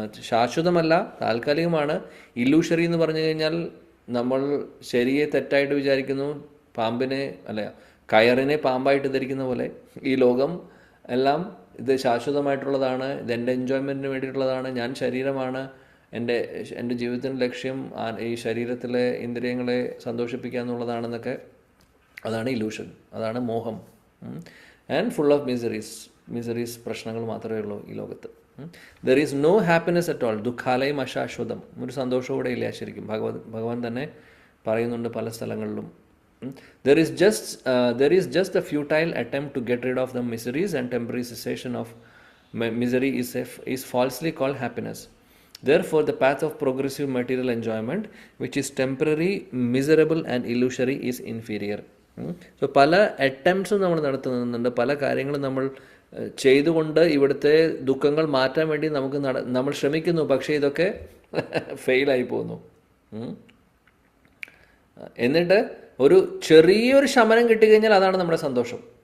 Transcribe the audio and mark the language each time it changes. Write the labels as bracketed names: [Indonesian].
[Malayalam] ശാശ്വതമല്ല, താൽക്കാലികമാണ്. ഇല്ലൂഷറി എന്ന് പറഞ്ഞു കഴിഞ്ഞാൽ നമ്മൾ ശരിയെ തെറ്റായിട്ട് വിചാരിക്കുന്നു, പാമ്പിനെ അല്ല കയറിനെ പാമ്പായിട്ട് ധരിക്കുന്ന പോലെ ഈ ലോകം എല്ലാം ഇത് ശാശ്വതമായിട്ടുള്ളതാണ്, ഇതെൻ്റെ എൻജോയ്മെൻറ്റിന് വേണ്ടിയിട്ടുള്ളതാണ്, ഞാൻ ശരീരമാണ്, എൻ്റെ ജീവിതത്തിൻ്റെ ലക്ഷ്യം ഈ ശരീരത്തിലെ ഇന്ദ്രിയങ്ങളെ സന്തോഷിപ്പിക്കുക എന്നുള്ളതാണെന്നൊക്കെ, അതാണ് ഇല്ലൂഷൻ, അതാണ് മോഹം. [English] and full of miseries, [Malayalam] പ്രശ്നങ്ങൾ മാത്രമേ ഉള്ളൂ ഈ ലോകത്ത്. [English] there is no happiness at all, [Sanskrit] ദുഃഖാലയം അശാശ്വതം, [Malayalam] ഒരു സന്തോഷവും ഇവിടെ ഇല്ല ശരിക്കും. ഭഗവാൻ തന്നെ പറയുന്നുണ്ട് പല സ്ഥലങ്ങളിലും. [English] There is just a futile attempt to get rid of the miseries, and temporary cessation of misery is falsely called happiness. Therefore, the path of progressive material enjoyment, which is temporary, miserable and illusory, is inferior. [Malayalam] So പല അറ്റംപ്റ്റ്സും നമ്മൾ നടത്തുന്നുണ്ട്, പല കാര്യങ്ങളും നമ്മൾ ചെയ്തുകൊണ്ട് ഇവിടുത്തെ ദുഃഖങ്ങൾ മാറ്റാൻ വേണ്ടി നമ്മൾ ശ്രമിക്കുന്നു. പക്ഷേ ഇതൊക്കെ ഫെയിലായി പോകുന്നു. എന്നിട്ട് ഒരു ചെറിയൊരു ശമനം കിട്ടിക്കഴിഞ്ഞാൽ അതാണ് നമ്മുടെ സന്തോഷം.